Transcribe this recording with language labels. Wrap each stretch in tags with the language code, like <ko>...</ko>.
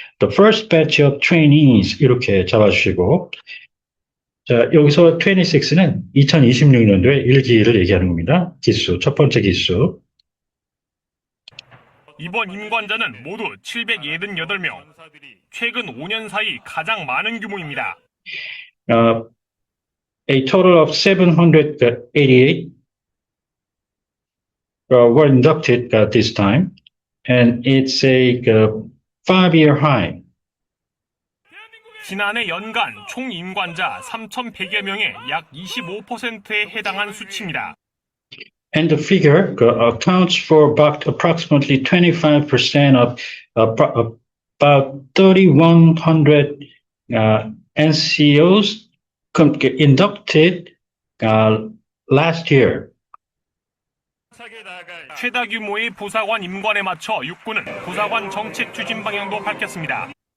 <ko>The first batch of trainees 이렇게 잡아주시고 자, 여기서 26는 2026년도에 1기를 얘기하는 겁니다. 기수, 첫 번째 기수. 이번 임관자는 모두 788명. 최근 5년 사이 가장 많은 규모입니다.</ko> <en>A total of 788 were inducted at this time, and it's a 5-year high.</en> <ko>지난해 연간 총 임관자 3,100여 명의 약 25%에 해당한 수치입니다.</ko> <en>And the figure accounts for about approximately 25% of about 3,100 NCOs inducted last year.</en> <ko>최다 규모의 보사관 임관에 맞춰 육군은 보사관 정책 추진 방향도 밝혔습니다.</ko>